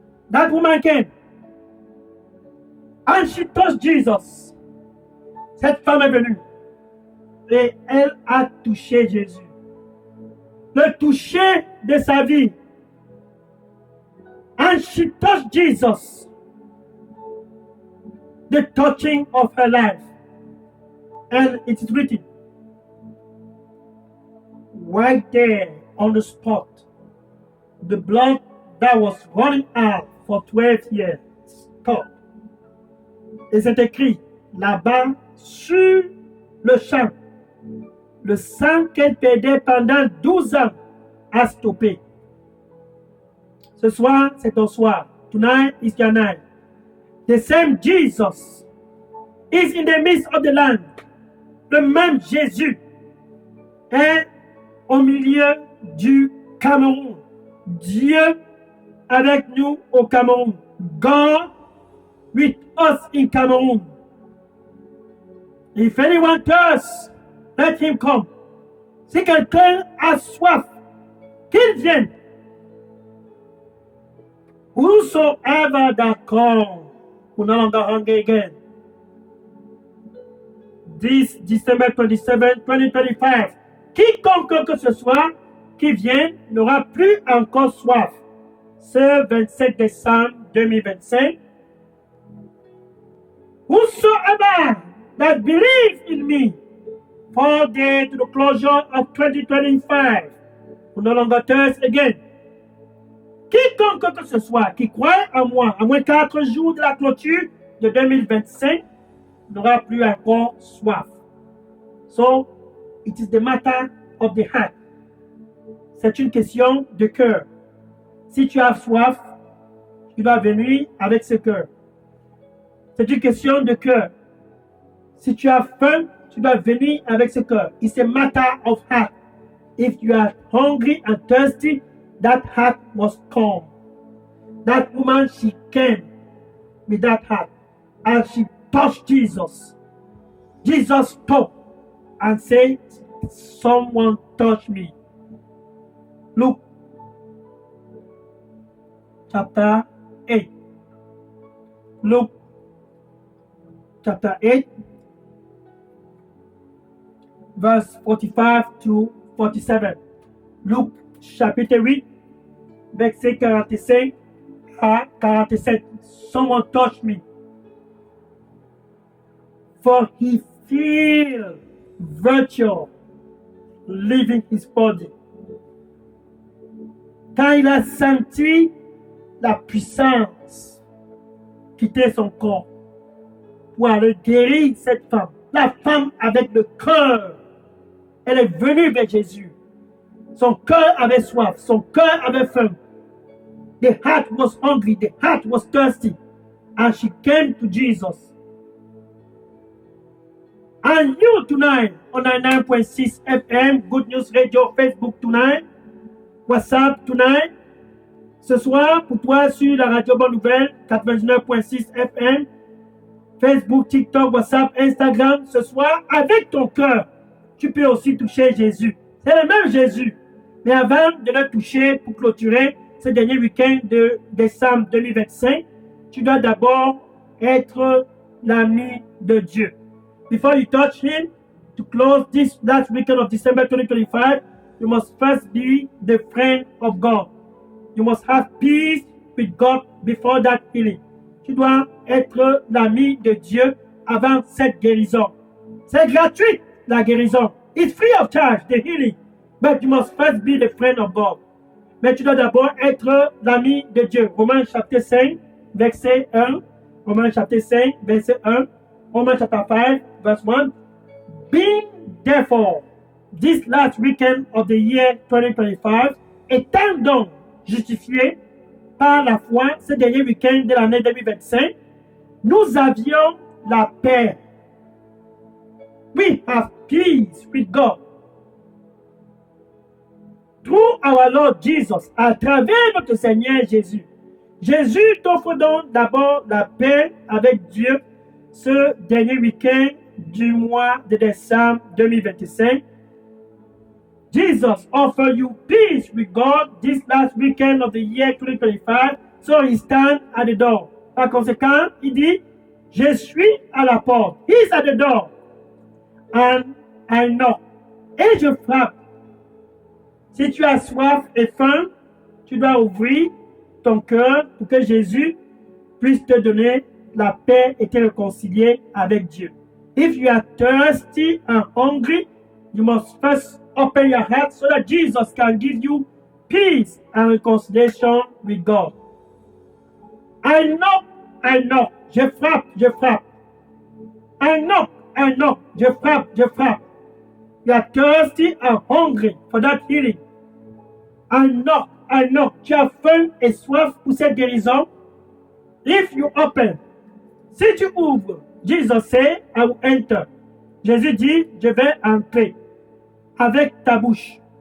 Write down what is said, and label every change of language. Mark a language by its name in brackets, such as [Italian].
[English] That woman came and she touched Jesus. [French] Cette femme est venue et elle a touché Jésus. Le toucher de sa vie. [English] And she touched Jesus. The touching of her life. And it is written right there on the spot. The blood that was running out for 12 years stopped. [French] Et c'est écrit là-bas sur le champ. Le sang qu'elle perdait pendant 12 ans a stoppé. Ce soir, c'est ton soir. [English] Tonight is your night. The same Jesus is in the midst of the land. [French] Le même Jésus est au milieu du Cameroun. Dieu avec nous au Cameroun. [English] God with us in Cameroon. If anyone thirsts, let him come. [French] Si quelqu'un a soif, qu'il vienne. [English] Whosoever that come will no longer hunger again. This December 27, 2025, [French] quiconque que ce soit qui vienne n'aura plus encore soif. Ce 27 décembre 2025, [English] whosoever that believes in me, 4 days to the closure of 2025, will no longer thirst again. [French] Quiconque que ce soit qui croit en moi, à moins 4 jours de la clôture de 2025, n'aura plus encore soif. [English] So, it is the matter of the heart. [French] C'est une question de cœur. Si tu as soif, tu dois venir avec ce cœur. C'est une question de cœur. Si tu as faim, tu dois venir avec ce cœur. [English] It's a matter of heart. If you are hungry and thirsty, that heart must come. That woman, she came with that heart. And she touched Jesus. Jesus stopped and said, someone touched me. Luke chapter 8. Luke chapter 8, verse 45 to 47. [French] Luc chapitre 8, verset 45 à 47. [English] Someone touched me. For he feel virtue leaving his body. [French] Quand il a senti la puissance quitter son corps pour aller guérir cette femme. La femme avec le cœur, elle est venue vers Jésus. Son cœur avait soif, son cœur avait faim. [English] The heart was hungry, the heart was thirsty. And she came to Jesus. And you tonight on 99.6 FM, Good News Radio, Facebook tonight, WhatsApp tonight. [French] Ce soir, pour toi sur la radio Bonne Nouvelle, 99.6 FM, Facebook, TikTok, WhatsApp, Instagram, ce soir, avec ton cœur, tu peux aussi toucher Jésus. C'est le même Jésus. Mais avant de le toucher pour clôturer ce dernier week-end de décembre 2025, tu dois d'abord être l'ami de Dieu. [English] Before you touch him, to close this last weekend of December 2025, you must first be the friend of God. You must have peace with God before that healing. [French] Tu dois être l'ami de Dieu avant cette guérison. C'est gratuit, la guérison. [English] It's free of charge, the healing. But you must first be the friend of God. [French] Mais tu dois d'abord être l'ami de Dieu. Romains chapitre 5, verset 1. Romains chapitre 5, verset 1. [English] Romans chapter 5, verse 1. Being therefore, this last weekend of the year 2025, [French] étant donc justifié par la foi, ce dernier week-end de l'année 2025, nous avions la paix [English] we have peace with God. Through our Lord Jesus, [French] à travers notre Seigneur Jésus. Jésus t'offre donc d'abord la paix avec Dieu ce dernier week-end du mois de décembre 2025. [English] Jesus offers you peace with God this last weekend of the year 2025, so he stands at the door. [French] Par conséquent, il dit, je suis à la porte. [English] He's at the door. And I knock. [French] Et je frappe. Si tu as soif et faim, tu dois ouvrir ton cœur pour que Jésus puisse te donner la paix et te réconcilier avec Dieu. [English] If you are thirsty and hungry, you must first open your heart so that Jesus can give you peace and reconciliation with God. I knock, [French] je frappe, je frappe. I knock, je frappe, je frappe. [English] You are thirsty and hungry for that healing. I knock. [French] Tu as faim et soif pour cette guérison. [English] If you open, [French] si tu ouvres, [English] Jesus say, I will enter. [French] Jésus dit, je vais entrer avec ta bouche.